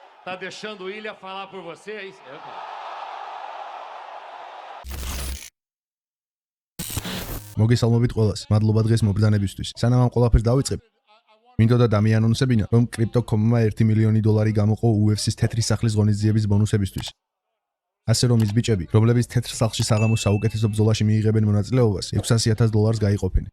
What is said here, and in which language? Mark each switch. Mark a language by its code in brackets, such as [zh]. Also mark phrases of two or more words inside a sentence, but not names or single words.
[pt] Tá deixando o Ilha falar por você, é isso? [ka] მოგესალმებით ყველას. მადლობა დღეს მობრძანებისთვის. სანამ ამ ყველაფერს დავიწყებ, მინდოდა დამიანონსებინა, რომ Crypto.com-მა $1 მილიონი გამოყო UFC-ს თეთრი სახლის ღონისძიების ბონუსებისთვის. ასე რომ ის ბიჭები, რომლებიც თეთრ სახლში საღამოს საუკეთესო ბრძოლაში მიიღებენ მონაწილეობას, $600,000 გაიყოფენ.